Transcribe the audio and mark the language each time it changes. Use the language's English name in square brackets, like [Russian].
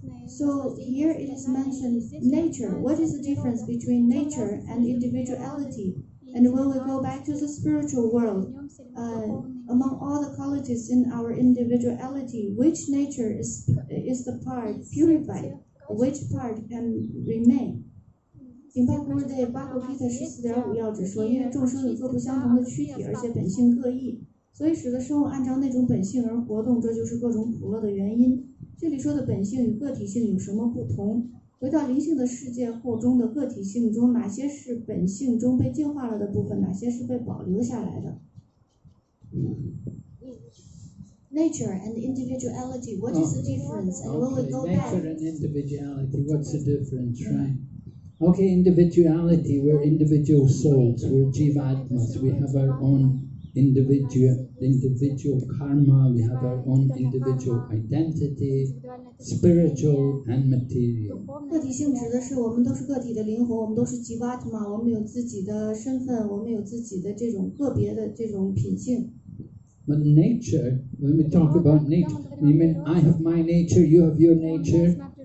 [English] So here it is mentioned nature. What is the difference between nature and individuality? And when we go back to the spiritual world, among all the qualities in our individuality, which nature is the part purified? Which part can remain? [Chinese] 请拜 Gurudev Bhagavad Gita 14.5要旨说，因为众生有各不相同的躯体，而且本性各异，所以使得生物按照那种本性而活动，这就是各种苦乐的原因。这里说的本性与个体性有什么不同？回到灵性的世界后中的个体性中，哪些是本性中被净化了的部分，哪些是被保留下来的？ [English] Nature and individuality, what is the difference? And when we go back, Nature and individuality, what's the difference, right? Okay, individuality, we're individual souls, we're jivatmas, we have our own individual karma, we have our own individual identity, spiritual and material. [Chinese] 个体性指的是我们都是个体的灵魂，我们都是吉瓦特玛，我们有自己的身份，我们有自己的这种个别的这种品性。 [English] But nature, when we talk about nature, we mean I have my nature, you have your nature.